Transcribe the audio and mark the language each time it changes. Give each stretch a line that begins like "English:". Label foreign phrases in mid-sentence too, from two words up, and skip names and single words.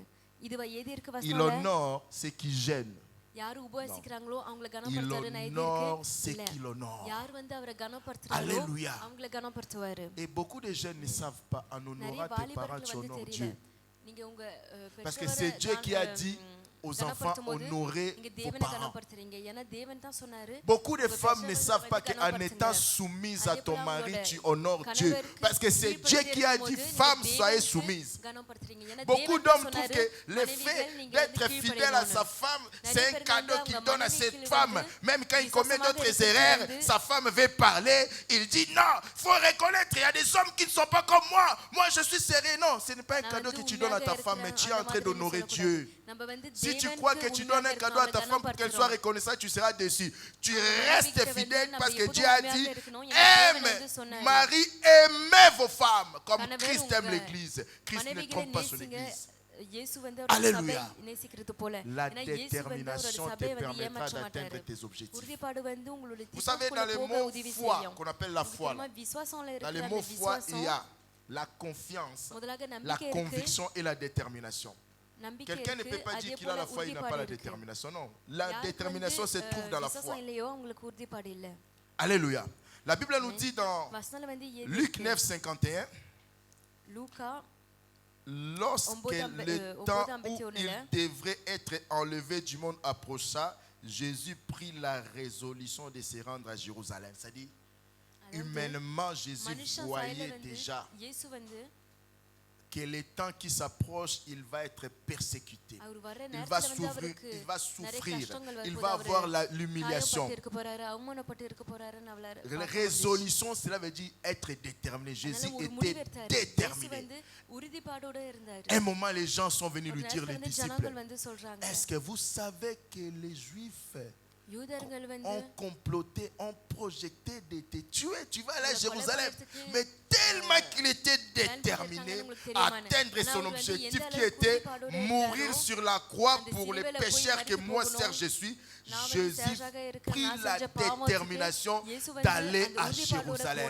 French: Il honore ceux qui gênent. Il honore ceux qui l'honorent. Alléluia. Et beaucoup de jeunes ne savent pas, en honorant tes parents, tu honores Dieu. Parce que c'est Dieu qui a dit, aux enfants,
Tamil: கனப்படுத்தும் போது
French: honorez
Tamil: இங்க
French: vos
Tamil: தேவனை
French: parents.
Tamil: கனப்படுத்துறீங்க ஏன்னா தேவன் தான் சொன்னாரு
French: Beaucoup de
Tamil: உங்க
French: femmes ne
Tamil: பெற்றோர்களை
French: savent pas
Tamil: வந்து
French: qu'en
Tamil: கனப்படுத்துங்க.
French: étant soumises à
Tamil: அதே
French: ton
Tamil: போல
French: mari,
Tamil: அவங்களோட
French: tu honores Dieu.
Tamil: கணவருக்கு
French: Parce que c'est Dieu qui a dit,
Tamil: கீழ்ப்படிந்து
French: femmes,
Tamil: நீங்க
French: soyez
Tamil: தேவனுக்கு
French: soumises.
Tamil: கனப்படுத்துறீங்க. ஏன்னா
French: Beaucoup
Tamil: தேவன்
French: d'hommes
Tamil: தான்
French: trouvent
Tamil: சொன்னாரு,
French: que le
Tamil: மனைவிகள்
French: fait
Tamil: நீங்க
French: d'être
Tamil: வந்து
French: fidèle à sa
Tamil: கீழ்ப்படியணும்னு.
French: femme,
Tamil: நிறைய
French: c'est un
Tamil: பேர்
French: cadeau
Tamil: வந்து
French: qu'il
Tamil: அவங்க
French: donne à
Tamil: மனைவிக்கு
French: cette
Tamil: வந்து
French: femme. Même quand il commet
Tamil: விசுவாசமாக
French: d'autres
Tamil: இருக்கிறது
French: erreurs,
Tamil: வந்து
French: sa femme veut parler. Il dit non, il faut reconnaître, il y a des hommes qui ne sont pas comme moi. Moi, je suis sérieux. Non, ce n'est pas un
Tamil: நான்
French: cadeau
Tamil: வந்து
French: que tu donnes à ta
Tamil: உண்மையாக
French: femme, mais tu es
Tamil: இருக்கிறேன்,
French: en train
Tamil: அந்த மாதிரி
French: d'honorer
Tamil: சொல்லக்கூடாது.
French: Dieu.
Tamil: நம்ம வந்து
French: Si tu
Tamil: தேவனுக்கு
French: crois que tu donnes un
Tamil: உண்மையாக
French: cadeau à ta
Tamil: இருக்கிறோம்,
French: femme pour qu'elle soit
Tamil: கனப்படுத்துறோம்.
French: reconnaissante, tu seras déçu. Tu
Tamil: நம்ம
French: restes
Tamil: நம்பிக்கை வந்து
French: fidèle
Tamil: நம்ம
French: parce que
Tamil: எப்போதும்
French: Dieu a
Tamil: உண்மையாக
French: dit
Tamil: இருக்கணும். ஏன்னா தேவன்
French: aime,
Tamil: வந்து சொன்னாரு.
French: Marie, aimez vos femmes comme
Tamil: கணவர்
French: Christ aime
Tamil: உங்க
French: l'église. Christ ne
Tamil: மனைவிகளை
French: trompe pas son
Tamil: நேசிங்க.
French: église.
Tamil: இயேசு வந்து அவருடைய
French: Alléluia.
Tamil: சபையை நேசிக்கிறது போல.
French: La
Tamil: ஏன்னா இயேசு வந்து அவருடைய
French: détermination te
Tamil: சபையை வந்து
French: permettra
Tamil: ஏமாற்ற
French: d'atteindre
Tamil: மாட்டாரு.
French: tes objectifs.
Tamil: உறுதிப்பாடு வந்து உங்களுடைய
French: Vous savez, dans le
Tamil: திட்டத்துக்குள்ள போக
French: mot
Tamil: உதவி
French: foi,
Tamil: செய்யும்.
French: qu'on appelle la foi, là,
Tamil: விசுவாசம்ல
French: dans
Tamil: இருக்கிற
French: le
Tamil: அந்த
French: mot foi, il
Tamil: விசுவாசம்
French: y a la confiance,
Tamil: முதலாக
French: la
Tamil: நம்பிக்கை இருக்கு.
French: conviction et la détermination.
Tamil: நம்பிக்கை
French: Quelqu'un ne
Tamil: இருக்கு.
French: peut pas
Tamil: அதே
French: dire qu'il a
Tamil: போல
French: la foi, il n'a pas
Tamil: உறுதிப்பாடு
French: la
Tamil: இருக்கு.
French: détermination. Non, la
Tamil: யாருக்கு
French: détermination se
Tamil: வந்து,
French: trouve dans la
Tamil: விசுவாசம்
French: foi.
Tamil: இல்லையோ அவங்களுக்கு உறுதிப்பாடு இல்ல.
French: Alléluia. La Bible nous dit dans
Tamil: வசனத்துல வந்து ஏது
French: Luc
Tamil: இருக்கு?
French: 9, 51,
Tamil: லூக்கா
French: lorsque le temps où
Tamil: 9:51
French: il devrait être enlevé du monde approcha, Jésus prit la résolution de se rendre à Jérusalem. C'est-à-dire, humainement, Jésus
Tamil: மனுஷன்
French: voyait
Tamil: சாயல வந்து
French: déjà
Tamil: இயேசு வந்து
French: que les temps qui s'approchent, il va être persécuté.
Tamil: அவர் வர
French: Il va
Tamil: நேரத்துல வந்து
French: souffrir,
Tamil: அவருக்கு
French: il va
Tamil: நிறைய
French: souffrir,
Tamil: கஷ்டங்கள்
French: il
Tamil: வரப்போகுது.
French: va
Tamil: அவரு
French: avoir l'humiliation.
Tamil: காயப்பட்டு இருக்க போறாரு, அவமானப்பட்டு இருக்க போறாருன்னு அவளால
French: La
Tamil: பார்க்க
French: résolution, cela veut dire être déterminé.
Tamil: முடிஞ்சுச்சு.
French: Jésus
Tamil: அதனால ஒரு
French: était
Tamil: முடிவு எடுத்தாரு. இயேசு
French: déterminé.
Tamil: வந்து உறுதிப்பாடோட இருந்தாரு.
French: Un moment, les gens sont venus
Tamil: ஒரு
French: lui dire,
Tamil: நேரத்துல
French: les
Tamil: வந்து
French: disciples,
Tamil: ஜனங்கள் வந்து சொல்றாங்க,
French: est-ce que vous savez que les Juifs
Tamil: யூதர்கள் வந்து
French: ont comploté, ont projeté de te tuer? Tu vas aller à
Tamil: உங்களை
French: Jérusalem.
Tamil: கொலைப்படுறதுக்கு,
French: Mais tellement qu'il était déterminé à atteindre son objectif qui était mourir sur la croix pour les pécheurs que moi, Serge, je suis. Jésus prit la détermination d'aller à Jérusalem.